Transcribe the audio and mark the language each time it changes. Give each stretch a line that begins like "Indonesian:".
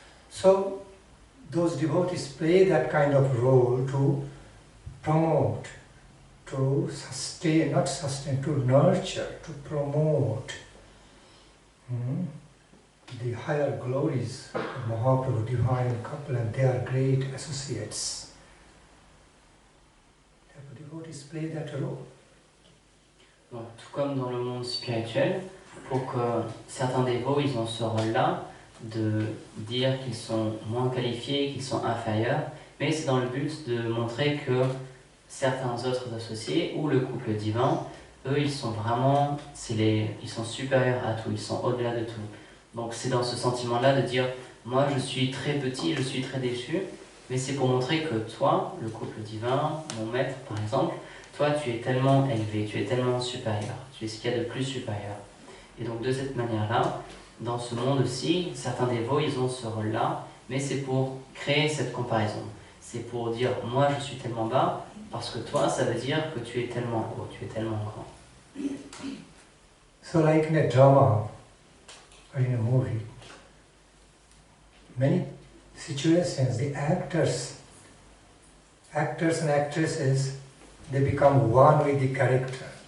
English: So those devotees play that kind of role to promote, to sustain, not sustain, to nurture, to promote the higher glories of Mahaprabhu divine couple and their great associates. The devotees play that role.
French: Donc, tout comme dans le monde spirituel, pour que certains dévots, ils ont ce rôle-là de dire qu'ils sont moins qualifiés, qu'ils sont inférieurs, mais c'est dans le but de montrer que certains autres associés ou le couple divin, eux, ils sont vraiment, ils sont supérieurs à tout, ils sont au-delà de tout. Donc c'est dans ce sentiment-là de dire, moi je suis très petit, je suis très déchu, mais c'est pour montrer que toi, le couple divin, mon maître par exemple, toi tu es tellement élevé, tu es tellement supérieur, tu es ce qu'il y a de plus supérieur. Et donc de cette manière-là, dans ce monde aussi, certains dévots, ils ont ce rôle-là, mais c'est pour créer cette comparaison. C'est pour dire, moi je suis tellement bas, parce que toi, ça veut dire que tu es tellement haut, tu es tellement grand.
English: So like in a drama, or in a movie, many situations, the actors and actresses, they become one with the character.